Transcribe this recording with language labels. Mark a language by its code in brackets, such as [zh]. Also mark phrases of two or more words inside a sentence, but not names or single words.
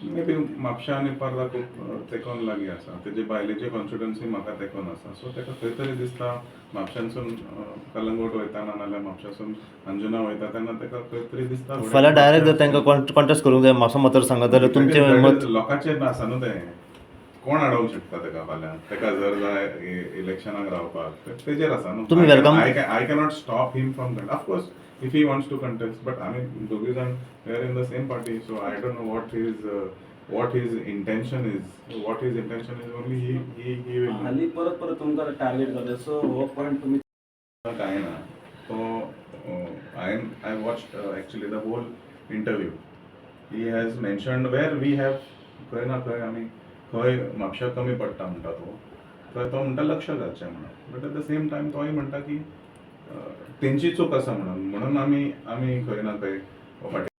[en] may be [kok] म्हापशा आनी पर्रा खूब तेकोन लागीं आसा तेजी बायलेची कॉन्स्टिट्युन्सी म्हाका तेकोन आसा सो ताका खंय तरी दिसता म्हापशांसून कलंगूट वयताना नाल्यार म्हापशासून अंजुना वयता तेन्ना ताका खंय तरी दिसता फाल्यां डायरेक्ट जर तांकां कॉन्टेस्ट करूंक जाय म्हापसा मतदारसंघात जाल्यार तुमचें मत लोकांचेर आसा न्हू तें कोण अडवंक शकता ताका फाल्यां ताका जर जाय इलेक्शनाक रावपाक तेजेर आसा न्हू तुम्ही welcome- [en] I cannot stop him from that of course if he wants to contest but [kok] आमी दोगूय जाण [en] we are in the same party so I don't know what his intention is only he will know. [kok] हाली परत परत तुमकां टार्गेट करता सो हो पॉयंट तुमी काय ना तो [en] I watched actually the whole interview. He has mentioned where we have [kok] खंय ना खंय आमी खंय म्हापशा कमी पडटा म्हणटा थंय तो म्हणटा लक्ष घालचें म्हणून [en] but at the same time [kok] तोय म्हणटा की तेंची चूक आसा म्हणून आमी खंय ना खंय